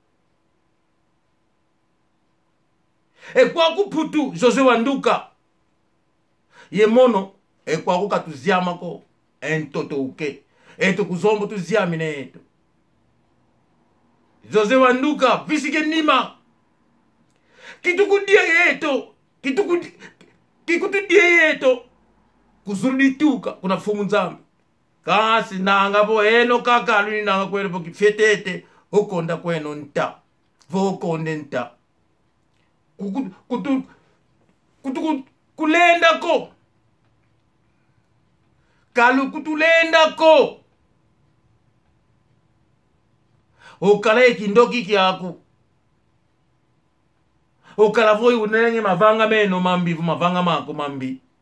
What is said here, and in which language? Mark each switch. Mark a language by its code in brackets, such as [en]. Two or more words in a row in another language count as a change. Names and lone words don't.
[kg] kwa kuputu José Wanduka ye mono kwa kukatuziama ko entoto uke eto kuzombo tuziamine eto José Wanduka visike nima kitukudia yeto kikutudia yeto kuzurudituka kuna fumu nzambi kasi nanga bo eno kaka luni nanga kwele po kifetete ukonda kweno nta vokonde nta kulenda ko kalu kutulenda ko okala ekindoki kyaku okala voi unenge mavanga meno mambi mavanga mako mambi